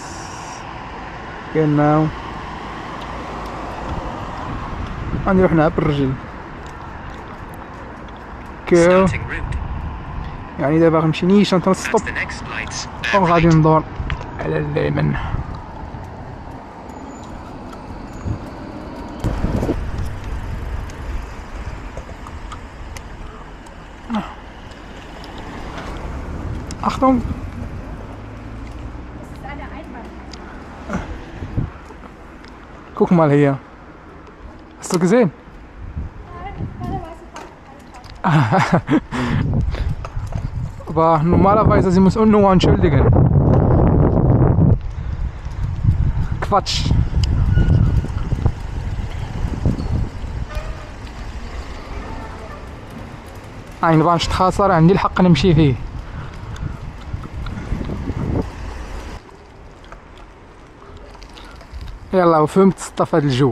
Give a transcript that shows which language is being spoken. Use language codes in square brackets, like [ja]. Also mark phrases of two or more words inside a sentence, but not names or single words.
[ar] genau غادي نروح نلعب بالرجل كيو، يعني دابا غنمشي نيشان تنستوب وغادي ندور على اليمين. [de] Achtung! Guck mal hier. Hast du gesehen? Aber normalerweise sie muss nur entschuldigen. Quatsch. [ar] Einbahnstraße عندي الحق نمشي فيه. يلا وفهمت صطف هاد الجو.